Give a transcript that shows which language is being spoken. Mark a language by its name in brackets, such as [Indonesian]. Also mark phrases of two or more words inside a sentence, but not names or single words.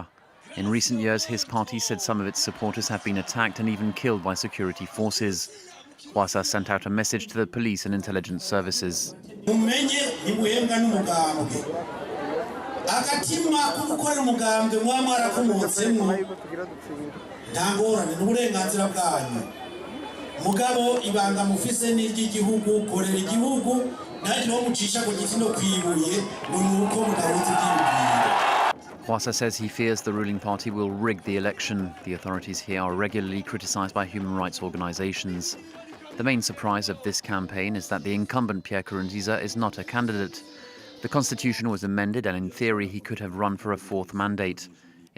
[English] In recent years, his party said some of its supporters have been attacked and even killed by security forces. Rwasa sent out a message to the police and intelligence services. [Rundi] mugabo ibanga mufise n'iry'igihugu korera igihugu ntacyo mucisha ku giti no kwibuye nuko mudahuza iby'ibwira. [English] Rwasa says he fears the ruling party will rig the election. The authorities here are regularly criticized by human rights organizations. The main surprise of this campaign is that the incumbent Pierre Nkurunziza is not a candidate. The constitution was amended and in theory he could have run for a fourth mandate.